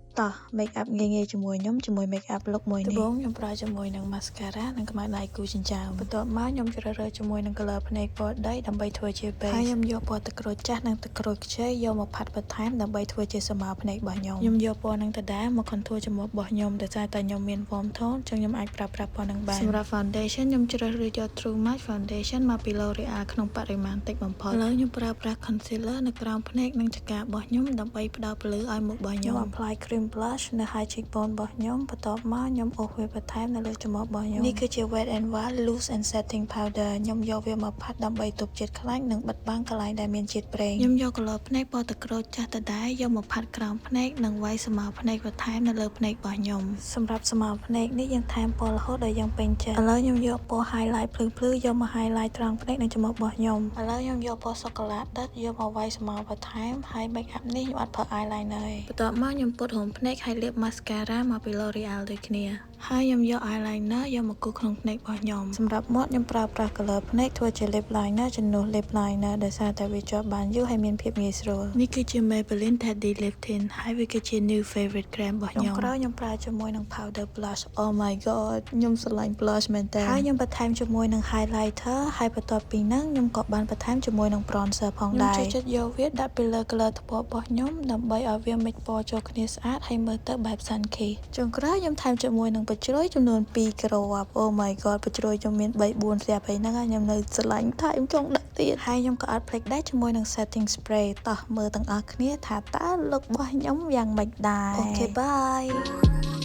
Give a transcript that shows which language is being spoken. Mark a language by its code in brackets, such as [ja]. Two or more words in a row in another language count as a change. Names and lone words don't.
[km] តោះ [en] make up [km] ងាយៗជាមួយខ្ញុំជាមួយ [en] make up look [km] មួយនេះដំបូងខ្ញុំប្រើជាមួយនឹង mascara និងខ្មៅដៃគូចិញ្ចើមបន្ទាប់មកខ្ញុំជ្រើសរើសជាមួយនឹង color ភ្នែកពណ៌ដីដើម្បីធ្វើជា base ហើយខ្ញុំយកពណ៌ទឹកក្រូចចាស់និងទឹកក្រូចខ្ចីយកមកផាត់បន្ថែមដើម្បីធ្វើជាស្រមោលភ្នែករបស់ខ្ញុំយកពណ៌នឹងដដែលមក contour ច្រមុះរបស់ខ្ញុំដោយសារតែខ្ញុំមាន [en] warm tone [km] អញ្ចឹងខ្ញុំអាចប្រើប្រាស់ពណ៌នឹងបានសម្រាប់ foundation ខ្ញុំជ្រើសរើសយក True Match Foundation មកពី L'Oreal ក្នុងបរិមាណតិចបំផុតឥឡូវ ខ្ញុំប្រើប្រាស់ concealer នៅក្រោមភ្នែកនិងចង្ការបស់ខ្ញុំដើម្បីផ្ដល់ពន្លឺឲ្យមុខរបស់ខ្ញុំ [en] apply cream blush [km] នៅ [en] high cheekbone [km] របស់ខ្ញុំបន្ទាប់មកខ្ញុំអូសវាបន្ថែមនៅលើច្រមុះរបស់ខ្ញុំនេះគឺជា Wet n Wild Loose and Setting Powder ខ្ញុំយកវាមកផាត់ដើម្បីទប់ជាតិខ្លាញ់និងបិទបាំងកន្លែងដែលមានជាតិប្រេងខ្ញុំយក color ភ្នែកពណ៌ទឹកក្រូចចាស់ដដែលយកមកផាត់ក្រោមភ្នែក និងវាយស្រមោលភ្នែកបន្ថែមនៅលើភ្នែករបស់ខ្ញុំសម្រាប់ស្រមោលភ្នែកនេះយើងថែមពណ៌រហូតដល់យើងពេញចិត្តឥឡូវខ្ញុំយកពណ៌ highlight ភ្លឺៗយកមក highlight ត្រង់ភ្នែកនិងច្រមុះរបស់ខ្ញុំឥឡូវខ្ញុំយកពណ៌សូកូឡាដិតយកមកវាយស្រមោលបន្ថែមហើយ [en] make up [km] នេះ ខ្ញុំអត់ប្រើ eyeliner ទេបន្ទាប់មកខ្ញុំពត់រោមភ្នែកហើយលាប mascara មកពី L'Oreal ដូចគ្នាហើយខ្ញុំយក eyeliner យកមកគូសក្នុងភ្នែករបស់ខ្ញុំសម្រាប់មាត់ខ្ញុំប្រើប្រាស់ color ភ្នែកធ្វើជា [en] lip liner [km] ជំនួស lip liner ដោយសារតែវាជាប់បានយូរហើយមានភាពងាយស្រួលនេះគឺជា Maybelline Teddy Lip Tint ហើយវាគឺជា [en] new favorite creme [km] របស់ខ្ញុំក្រោយខ្ញុំប្រើជាមួយនឹង [en] powder blush oh my god [km] ខ្ញុំស្រឡាញ់ blush មែនតើហើយខ្ញុំបន្ថែមជាមួយនឹង highlighter ហើយបន្ទាប់ពីហ្នឹងខ្ញុំក៏បានបន្ថែមជាមួយនឹង bronzer ផងដែរខ្ញុំចូលចិត្តយកវាដាក់ពីលើ color ថ្ពាល់របស់ខ្ញុំដើម្បីឲ្យវា mix ពណ៌ចូលគ្នាស្អាតហើយមើលទៅបែប sunky ចុងក្រោយខ្ញុំថែមជាមួយនឹងជ្រោយចំនួន2គ្រាប់ [en] Oh my god [km] ជ្រោយខ្ញុំមាន 3-4 ស្រាប់ហើយហ្នឹងខ្ញុំនៅស្រឡាញ់ថែមចង់ដាក់ទៀតហើយខ្ញុំក៏អត់ភ្លេចដែរជាមួយនឹង [en] setting spray [km] តោះមើលទាំងអស់គ្នាថាតើ look របស់ខ្ញុំយ៉ាងម៉េចដែរ [en] Okay bye